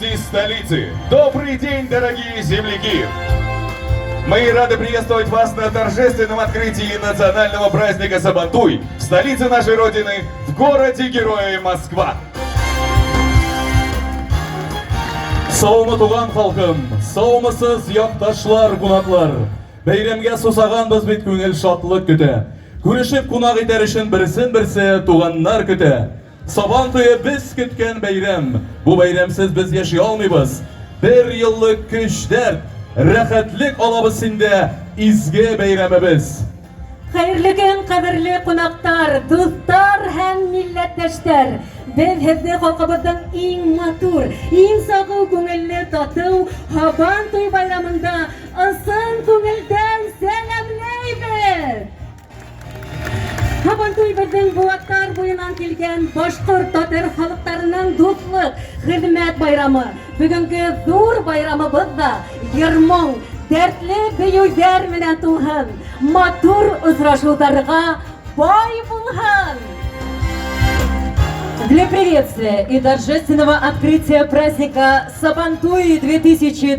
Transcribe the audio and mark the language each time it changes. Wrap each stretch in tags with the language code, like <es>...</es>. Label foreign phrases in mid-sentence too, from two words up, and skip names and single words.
<ru>столицы. Добрый день, дорогие земляки! Мы рады приветствовать вас на торжественном открытии национального праздника Сабантуй в столице нашей Родины, в городе-герое Москва.</ru> <tt>Саумы туган халкым, саумысыз якташлар, кунаклар. Бәйрәмгә сусаганбыз бит күңел шатлык көтә. Күрешеп кунак итәр өчен берсен-берсе туганнар көтә. Сабантуе без көткән бәйрәм. Бу бәйрәмсез без яши алмыйбыз. Бер еллык көч, дәрт, рәхәтлек алабыз инде изге бәйрәмебез. Хәерле көн, кадерле кунактар, дуслар һәм милләттәшләр.</tt> <ba>Без һеҙҙе халҡыбыҙҙың иң матур, иң сағыу күңелле татыу Һабантуй байрамында ысын күңелдән сәләмләйбеҙ. Һабантуй беҙҙең быуаттар буйынан килгән башҡорт татар халыҡтарының дуҫлыҡ, хеҙмәт байрамы. Бөгөнгө ҙур байрамыбыҙ ҙа йыр-моң, дәртле бейеүҙәр менән тулһын, матур осрашыуҙарға бай булһын.</ba> <ru>Для приветствия и торжественного открытия праздника Сабантуй 2020</ru>